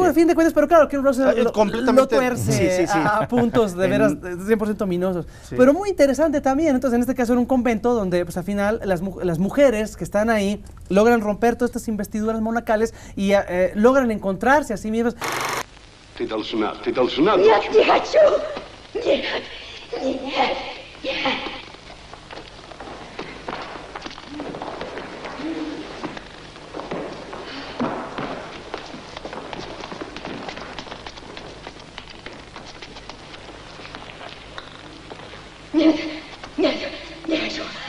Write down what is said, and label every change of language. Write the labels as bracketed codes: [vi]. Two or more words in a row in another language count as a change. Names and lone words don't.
[es] poco a fin de cuentas, pero claro, Ken Russell lo tuerce sí. a puntos de veras 100% ominosos. Sí. Pero muy interesante también. Entonces, en este caso era un convento donde, pues al final, las mujeres que están ahí logran romper todas estas investiduras monacales y logran encontrarse a sí mismas. [ru] Ты должна. Нет, не хочу! Нет, нет, нет. Нет, нет, не хочу.